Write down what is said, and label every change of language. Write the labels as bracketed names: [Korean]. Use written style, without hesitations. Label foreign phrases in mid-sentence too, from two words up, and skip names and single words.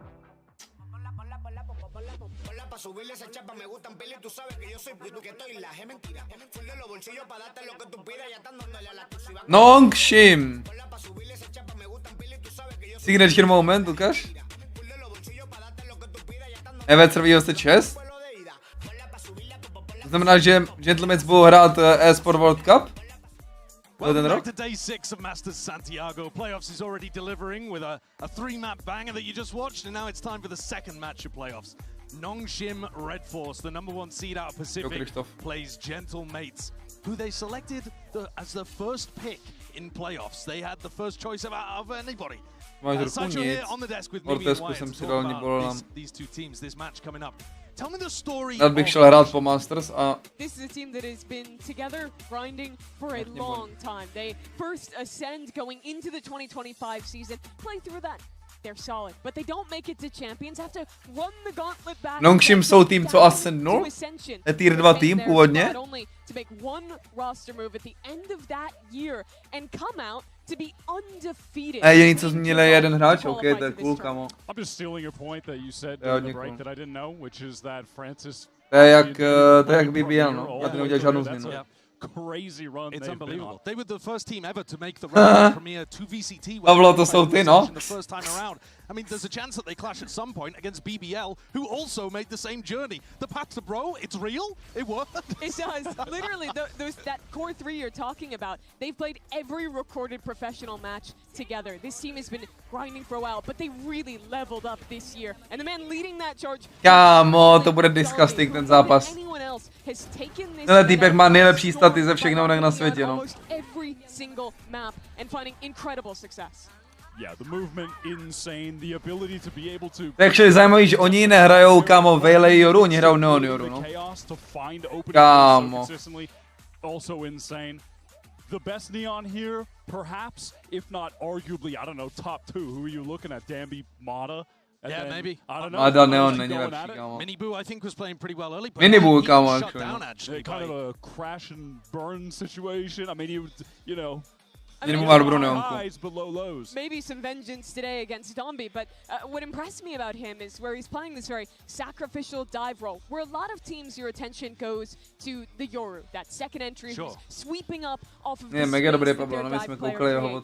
[Czech] Nongshim! [English] Signature moment, [Czech] ukaž. Evet, serví hoste čest. To znamená, že Gentlemans budou hrát eSport World Cup? [English] Welcome back to day 6 of Masters Santiago. Playoffs is already delivering with a 3-map banger that you just watched, and now it's time for the second match of playoffs. Nongshim Red Force, the #1 seed out of Pacific, plays Gentle Mates, who they selected as the first pick in playoffs. They had the first choice of anybody. Sancho here on the desk with Mimi and Wyatt to talk about these two teams, this match coming up. Tell me the story. [Czech] Rád bych šel hrát po Masters a... [English] This is a team that has been together grinding for a long time. They first ascend going into the 2025 season, play through that. They're solid, but they don't make it to champions, have to run the gauntlet back. [Czech] Nongshim jsou tým, co ascendnul? Je tier 2 tým původně? [English] To make one roster move at the end of that year and come out to be undefeated. [Czech] Jediný, co změnili jeden hráč, ok, to je cool, kamo. [English] I'm just stealing your point that you said in the break that I didn't know, which is that Francis... [Czech] To je jak BBL, no. Já to neudělal žádnou změnu. [English] Crazy run. It's unbelievable. They were the first team ever to make the Premier 2 VCT. [Czech] Pavlo, to jsou ty, no. [English] The first time around. I mean, there's a chance that they clash at some point against BBL, who also made the same journey. The path to bro, it's real. It worked. It does. Literally, that core 3 you're talking about, they've played every recorded professional match together. This team has been grinding for a while, but they really leveled up this year. And the man leading that charge... [Czech] Kámo, to bude disgusting ten zápas. Tenhle týpek má nejlepší staty ze všech novnek na světě, no. [English] Yeah, the movement insane, the ability to be able to... [Czech] Takže je zajímavý, že oni nehrajou, kámo, Veiley Yoru, oni hrajou Neon Yoru, no. Kámo. [English] Also insane. the best Neon here, perhaps, if not arguably, I don't know, top 2. Who are you looking at? Danby, Mada? Yeah, maybe. I don't know. [Czech] Mada Neon není lepší, kámo. [English] Minny I think was playing pretty well early. [Czech] Minny kámo, [English] actually. Kind of a crash and burn situation. I mean, you know. Highs but low lows. Maybe some vengeance today against Domby, but what impressed me about him is where he's playing this very sacrificial dive role, where a lot of teams, your attention goes to the Yoru, that second entry, who's sweeping up off of the space that their dive player creates.